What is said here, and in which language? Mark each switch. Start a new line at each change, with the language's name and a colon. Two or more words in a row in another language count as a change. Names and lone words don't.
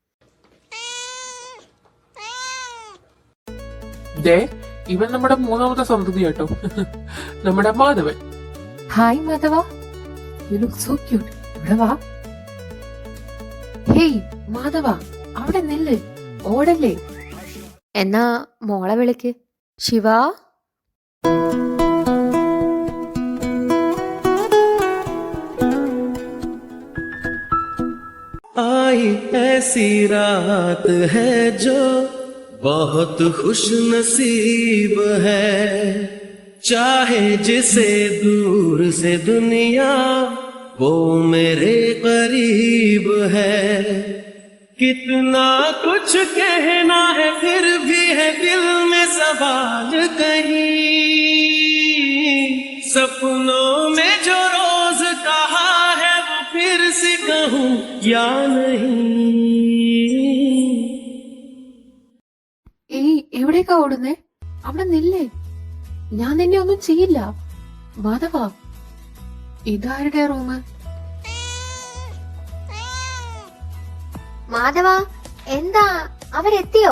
Malayalam: ദേ, ഇവൻ നമ്മുടെ 3ാമത്തെ സന്തതി കേട്ടോ. നമ്മുടെ മാധവൻ. ഹായ് മാധവ,
English: you look so cute.
Malayalam: ഇവിടെ വാ. ഹേയ് മാധവ, അവിടെ നില്ല്, ഓടല്ലേ. എന്നാ മോളെ വിളിക്ക്. ശിവ.
Hindi: आई ऐसी रात है जो बहुत खुश नसीब है, चाहे जिसे दूर से दुनिया वो मेरे करीब है। कितना कुछ कहना है फिर भी है दिल में सवाल कहीं, सपनों में जो रोज कहा है वो फिर से कहूँ या नहीं।
Malayalam: ഏയ്, എവിടേക്കാ ഓടുന്നേ? അവിടെ നില്ലേ, ഞാൻ നിന്നെ ഒന്നും ചെയ്യില്ല. മാധവ, ഇതാരുടെ റൂം? മാധവ, എന്താ അവരെത്തിയോ?